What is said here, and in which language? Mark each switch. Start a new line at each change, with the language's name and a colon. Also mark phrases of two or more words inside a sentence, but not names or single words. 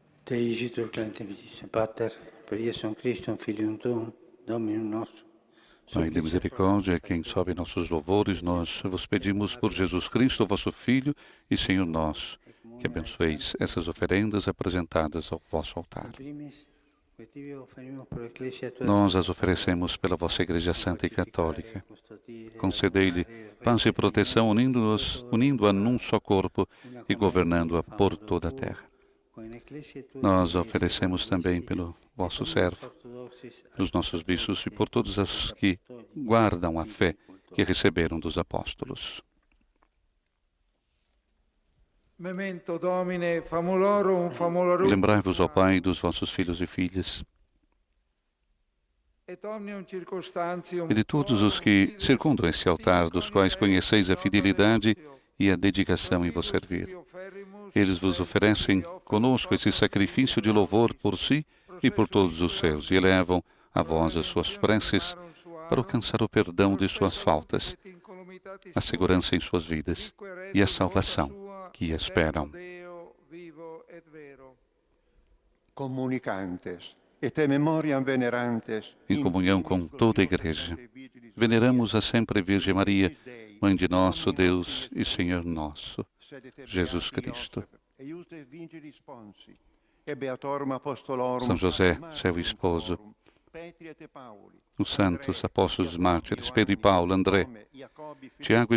Latin: Te igitur clementis Pater, per Iesum Christum, Filium Tuum, Dominum nostrum.
Portuguese: Pai de misericórdia, quem sobe nossos louvores, nós vos pedimos por Jesus Cristo, vosso Filho e Senhor nosso, que abençoeis essas oferendas apresentadas ao vosso altar. Nós as oferecemos pela vossa Igreja Santa e Católica. Concedei-lhe paz e proteção, unindo-a num só corpo e governando-a por toda a terra. Nós oferecemos também pelo vosso servo, pelos nossos bispos e por todos os que guardam a fé que receberam dos apóstolos.
Latin: Memento Domine, famulorum, famulorum.
Portuguese: Lembrai-vos, ó Pai, dos vossos filhos e filhas, e de todos os que circundam esse altar, dos quais conheceis a fidelidade e a dedicação em vos servir. Eles vos oferecem conosco esse sacrifício de louvor por si e por todos os seus, e elevam a vós as suas preces para alcançar o perdão de suas faltas, a segurança em suas vidas e a salvação que esperam.
Latin: Comunicantes, et memoriam venerantes,
Portuguese: Em comunhão com toda a Igreja, veneramos a sempre Virgem Maria, Mãe de nosso Deus e Senhor nosso, Jesus Cristo. São José, seu esposo, os santos apóstolos mártires, Pedro e Paulo, André, Tiago e